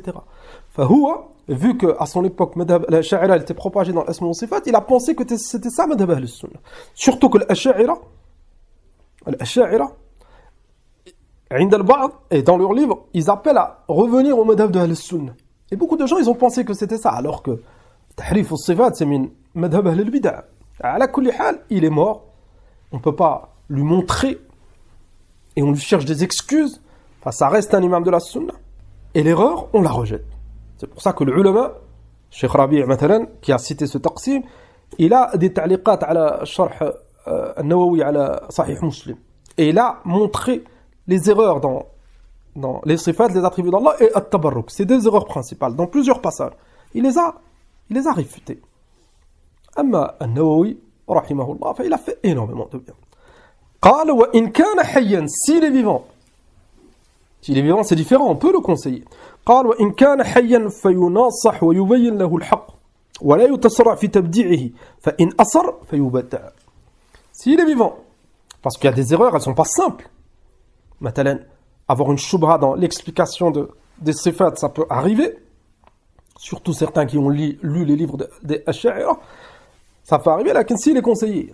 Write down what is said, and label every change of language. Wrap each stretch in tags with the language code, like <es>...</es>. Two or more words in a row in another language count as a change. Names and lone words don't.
<fr>Fahoua, vu qu'à son époque,</fr> <ar>مذهب الأشعري</ar> <fr>était propagé dans l'</fr> <ar>أسماء وصفات,</ar> <fr>il a pensé que c'était ça</fr> <ar>مذهب السنة.</ar> <fr>Surtout que l'Ash'ari, et dans leur livre, ils appellent à revenir au Madhab de al-Sunnah. Et beaucoup de gens, ils ont pensé que c'était ça, alors que</fr> <ar>تحريف الصفات,</ar> <fr>c'est</fr> <ar>من مذهب البدعة. على كل حال,</ar> <fr>il est mort. On ne peut pas lui montrer et on lui cherche des excuses. Enfin, ça reste un imam de la Sunna. Et l'erreur, on la rejette. C'est pour ça que le ulama, Cheikh Rabi' Matalan, qui a cité ce taqsim, il a des</fr> <ar>تعليقات على شرح النووي على صحيح مسلم.</ar> <fr>Et il a montré les erreurs dans les sifat, les attributs d'Allah et at-tabarruk. C'est des erreurs principales dans plusieurs passages. Il les a réfutées.</fr> <ar>أما النووي,</ar> <fr>rahimahullah, il a fait énormément de bien.</fr> <ar>قال وإن كان حيا,</ar> <fr>s'il est vivant. S'il est vivant, c'est différent, on peut le conseiller.</fr> <ar>قال وإن كان حيا فيناصح ويبين له الحق ولا يتسرع في تبديعه فإن أصر فيبدع.</ar> <fr>S'il est vivant, parce qu'il y a des erreurs, elles ne sont pas simples. Maintenant, avoir une shubha dans l'explication des sifat, ça peut arriver. Surtout certains qui ont lu les livres des Ash'ari, ça peut arriver, là, s'il est conseillé.</fr>